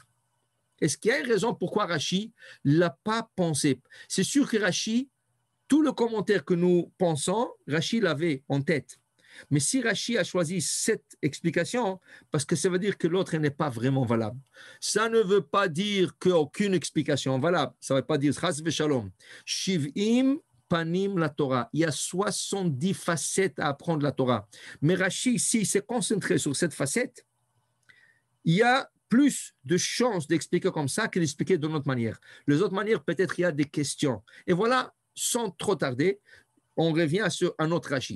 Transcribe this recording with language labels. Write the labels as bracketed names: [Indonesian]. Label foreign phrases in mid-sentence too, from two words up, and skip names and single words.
[French] Est-ce qu'il y a une raison pourquoi Rashi l'a pas pensé? C'est sûr que Rashi, tout le commentaire que nous pensons, Rashi l'avait en tête. Mais si Rashi a choisi cette explication, parce que ça veut dire que l'autre n'est pas vraiment valable. Ça ne veut pas dire qu'aucune explication est valable. Ça ne veut pas dire [Hebrew] חס ושלום. שבעים פנים לתורה. [French] Il y a 70 facettes à apprendre la Torah. Mais Rashi, ici, s'est concentré sur cette facette. Il y a plus de chances d'expliquer comme ça que d'expliquer d'une autre manière. Les autres manières, peut-être il y a des questions. Et voilà, sans trop tarder, on revient sur un autre Rashi.